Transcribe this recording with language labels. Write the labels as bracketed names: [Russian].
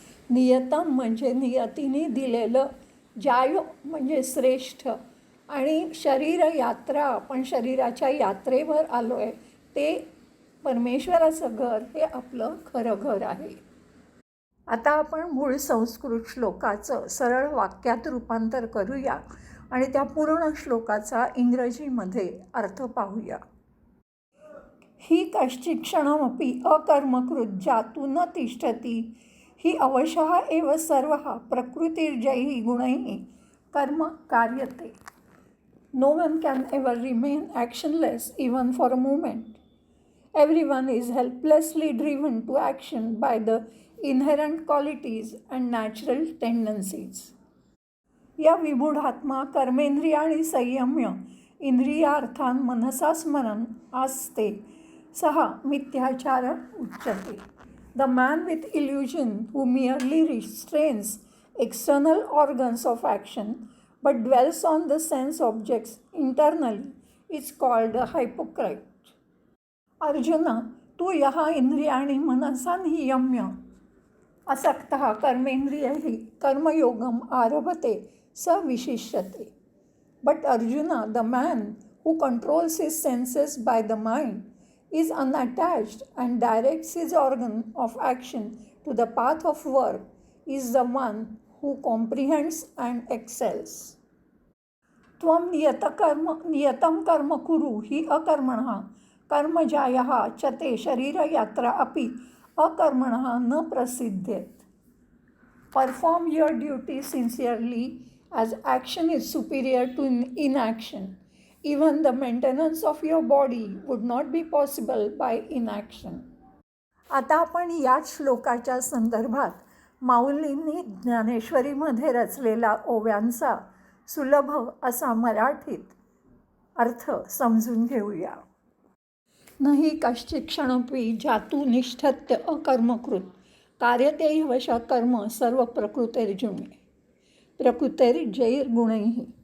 [Marathi] नियतम म्हणजे नियतीने दिलेलं, जायो म्हणजे श्रेष्ठ, आणि शरीर यात्रा आपण शरीराच्या यात्रेवर आलो आहे, ते परमेश्वराचं घर हे आपलं खरं घर आहे. आता आपण मूळ संस्कृत श्लोकाचं सरळ वाक्यात रूपांतर करूया आणि त्या पूर्ण श्लोकाचा इंग्रजीमध्ये अर्थ पाहूया. [Sanskrit] ही कश्चित् क्षणमपि अकर्मकृत् जातु न तिष्ठति ही अवशः एव सर्वः प्रकृतिर्जैः गुणैः कर्म कार्यते. [English] No one can ever remain actionless even for a moment. Everyone is helplessly driven to action by the inherent qualities and natural tendencies. [Sanskrit] या विमूढात्मा कर्मेंद्रियाणि संयम्य इंद्रियार्थान् मनसा स्मरन् आस्ते सः मिथ्याचार उच्यते. [English] The man with illusion who merely restrains external organs of action but dwells on the sense objects internally is called a hypocrite. [Sanskrit] Arjuna, तू यः इंद्रियाणि मनसा नियम्य असक्तः कर्मेन्द्रियैः कर्मयोगम् आरभते स विशिष्यते. [English] But Arjuna, the man who controls his senses by the mind, is unattached and directs his organ of action to the path of work, is the one who comprehends and excels. [Sanskrit] त्वं नियतं कर्म कुरु हि अकर्मणः कर्मजायः च ते शरीरयात्रा अपि अकर्मणः न प्रसिद्ध्येत. [English] Perform your duty sincerely as action is superior to inaction. Even the maintenance of your body would not be possible by inaction. [Marathi] आता आपण याच श्लोकाच्या संदर्भात माऊलींनी ज्ञानेश्वरीमध्ये रचलेला ओव्यांचा सुलभ असा मराठीत अर्थ समजून घेऊया. [Sanskrit] नहि कश्चित् क्षणमपि जातु निष्ठत्य अकर्मकृत् कार्यते ह्यवशः कर्म सर्व प्रकृतिर्जुने प्रकृतिर्जैर्गुणैः.